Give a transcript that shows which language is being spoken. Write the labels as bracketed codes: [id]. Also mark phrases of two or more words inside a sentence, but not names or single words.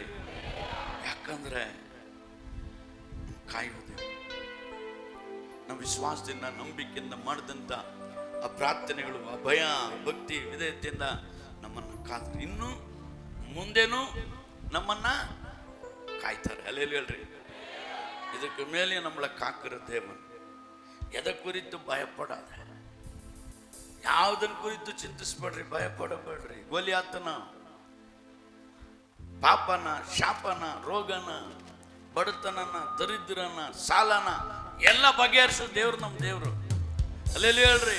[kn] ಯಾಕಂದ್ರೆ ಕಾಯುವುದು ನಮ್ಮ ವಿಶ್ವಾಸದಿಂದ, ನಂಬಿಕೆಯಿಂದ ಮಾಡಿದಂಥ ಆ ಪ್ರಾರ್ಥನೆಗಳು, ಆ ಭಯ, ಭಕ್ತಿ, ವಿಧೇಯತೆಯಿಂದ ನಮ್ಮನ್ನು ಕಾದ್ರೆ ಇನ್ನು ಮುಂದೇನು ನಮ್ಮನ್ನ ಕಾಯ್ತಾರೆ. ಹಲ್ಲೆಲೂಯಾ ಹೇಳ್ರಿ. [ta] இதுக்கு மேலே நம்மளை காக்கிற தேவன். எதை குறித்து பயப்படாத, [kn] ಯಾವುದನ್ನ ಕುರಿತು ಚಿಂತಿಸಬೇಡ್ರಿ, ಭಯಪಡಬೇಡ್ರಿ. ಗೋಲಿಯಾತನ, ಪಾಪನ, ಶಾಪನ, ರೋಗನ, ಬಡತನನ, ದರಿದ್ರನ, ಸಾಲನ ಎಲ್ಲ ಬಗೆಹರಿಸೋ ದೇವ್ರು ನಮ್ಮ ದೇವ್ರು. ಅಲ್ಲೆಲ್ಲಿ ಹೇಳ್ರಿ.